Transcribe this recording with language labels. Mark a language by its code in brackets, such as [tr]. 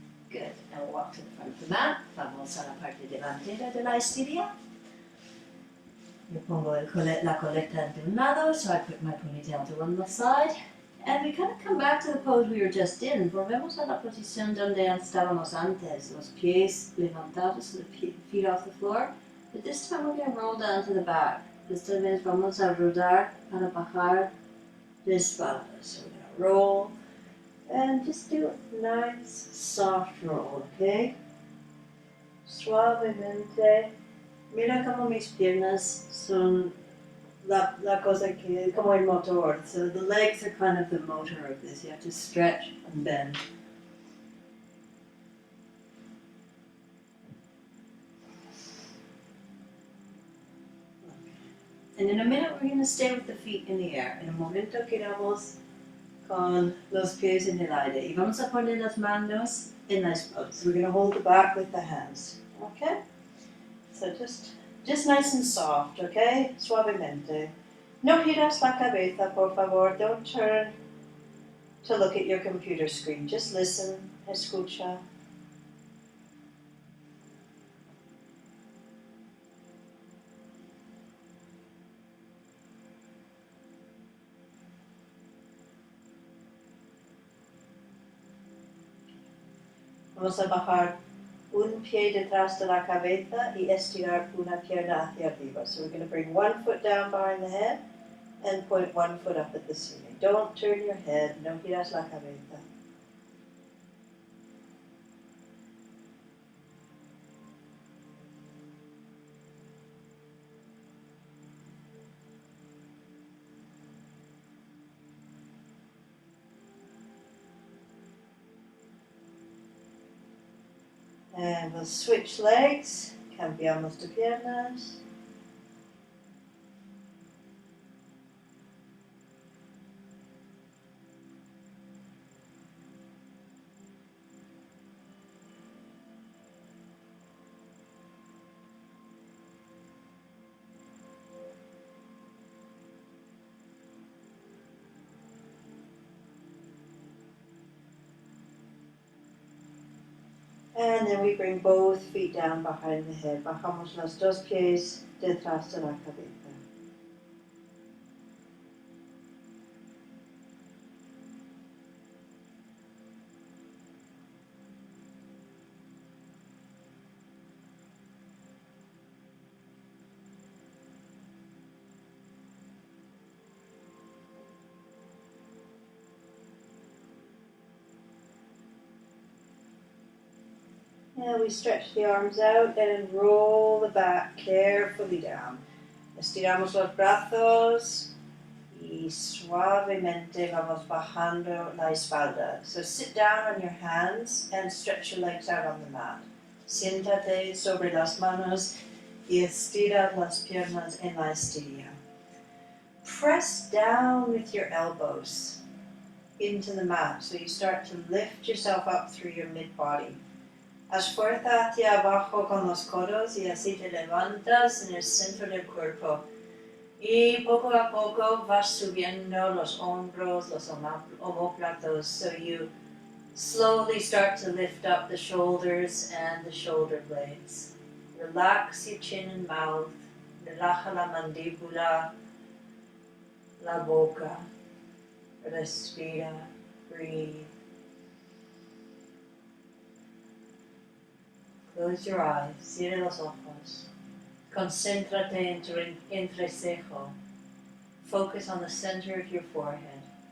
[en] Good. Now we'll walk to the front of the mat. [es] Vamos a la parte delantera de la espiria. Yo pongo la coleta de un lado, [en] so I put my ponytail to one side. And we kind of come back to the pose we were just in. [es] Volvemos a la posición donde estábamos antes. Los pies levantados, [en] the feet off the floor. But this time we're going to roll down to the back. [es] Esta vez vamos a rodar para bajar de espalda. [en] So we're going to roll. And just do a nice soft roll, okay? [es] Suavemente. Mira como mis piernas son la cosa que, como el motor. [en] So the legs are kind of the motor of this. You have to stretch and bend. And in a minute we're going to stay with the feet in the air. [es] En un momento quedamos con los pies en el aire. Y vamos a poner las manos en la espalda. [en] So we're going to hold the back with the hands. Okay? So just nice and soft, okay? [es] Suavemente. No giras la cabeza, por favor. [en] Don't turn to look at your computer screen. Just listen, [es] escucha. Vamos a bajar un pie detrás de la cabeza y estirar una pierna hacia arriba. [en] So we're going to bring one foot down behind the head and point one foot up at the ceiling. Don't turn your head, [es] no giras la cabeza. [en] And we'll switch legs, [es] cambiamos de piernas. [en] And then we bring both feet down behind the head. [es] Bajamos los dos pies detrás de la cabeza. [en] And we stretch the arms out and roll the back carefully down. [es] Estiramos los brazos y suavemente vamos bajando la espalda. [en] So sit down on your hands and stretch your legs out on the mat. [es] Siéntate sobre las manos y estira las piernas en la estilla. [en] Press down with your elbows into the mat so you start to lift yourself up through your mid-body. [es] Haz fuerza hacia abajo con los codos y así te levantas en el centro del cuerpo. Y poco a poco vas subiendo los hombros, los omóplatos, [en] so you slowly start to lift up the shoulders and the shoulder blades. Relax your chin and mouth, [es] relaja la mandíbula, la boca. Respira, [en] breathe. Close your eyes, [es] cierra los ojos. Concéntrate en tu entrecejo. [en] Focus on the center of your forehead.